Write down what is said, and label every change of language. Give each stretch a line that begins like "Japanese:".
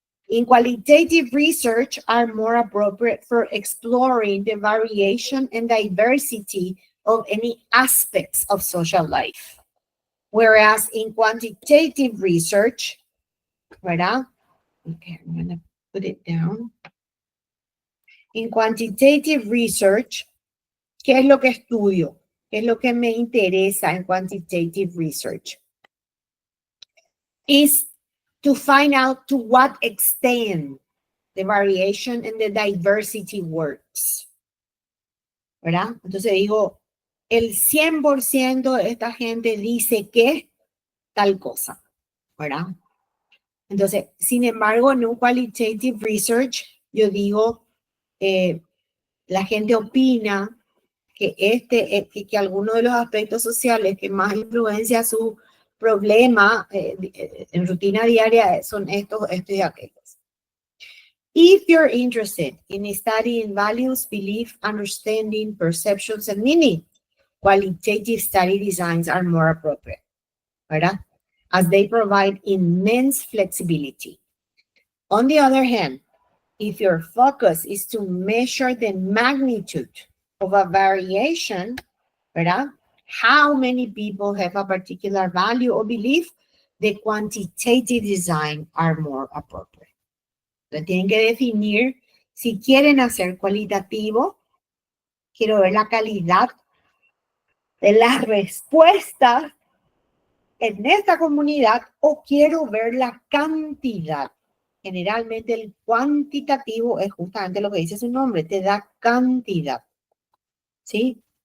English: in qualitative research are more appropriate for exploring the variation and diversity of any aspects of social life. Whereas in quantitative research,
Spanish: ¿verdad?
English: Okay, I'm gonna put it down. In quantitative research,
Spanish: ¿qué es lo que estudio? ¿Qué es lo que me interesa en
English: quantitative research? Is to find out to what extent the variation and the diversity works.
Spanish: ¿Verdad? Entonces digo, el 100% de esta gente dice que tal cosa. ¿Verdad? Entonces, sin embargo, en un
English: qualitative research,
Spanish: yo digo, la gente opina que que algunos de los aspectos sociales que más influencia su problema en rutina diaria son estos y aquellos.
English: If you're interested in studying values, belief, understanding, perceptions, and meaning, qualitative study designs are more appropriate,
Spanish: ¿verdad?
English: As they provide immense flexibility. On the other hand, if your focus is to measure the magnitude of a variation,
Spanish: ¿verdad?
English: How many people have a particular value or belief, the quantitative design are more appropriate.
Spanish: Entonces, tienen que definir si quieren hacer cualitativo, quiero ver la calidad de las respuestas en esta comunidad o quiero ver la cantidad. Generalmente el cuantitativo es justamente lo que dice su nombre, te da cantidad, ¿sí?